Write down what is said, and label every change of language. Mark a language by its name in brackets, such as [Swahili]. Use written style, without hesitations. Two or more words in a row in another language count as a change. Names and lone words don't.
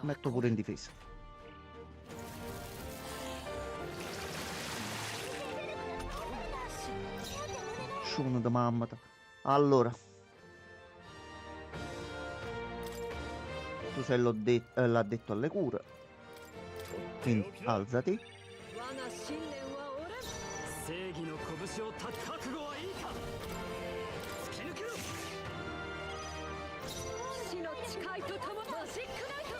[Italian] metto pure in difesa. Sciuno da mamma. Allora, tu sei l'addetto alle cure, quindi alzati. [Japanese] 我が信念は折れん。正義の拳をた覚悟はいいか。突き抜けろ。死の誓いとともマジックナイト。